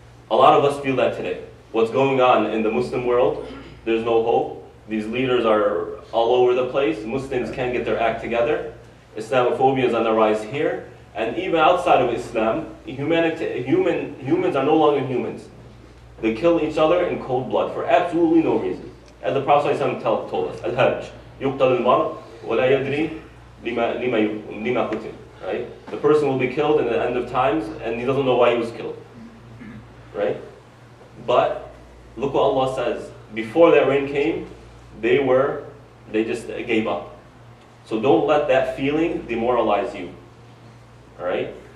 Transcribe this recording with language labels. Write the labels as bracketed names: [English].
[English] A lot of us feel that today. What's going on in the Muslim world, there's no hope. These leaders are all over the place. Muslims can't get their act together. Islamophobia is on the rise here. And even outside of Islam, humans are no longer humans. They kill each other in cold blood for absolutely no reason. As the Prophet ﷺ told us, Al-Hajj, [Arabic] يُقْتَلُ الْمَرْءُ وَلَا يَدْرِي لِمَا قُتِلَ. [English] Right? The person will be killed in the end of times, and he doesn't know why he was killed. Right? But look what Allah says. Before that rain came, they just gave up. So don't let that feeling demoralize you. Alright?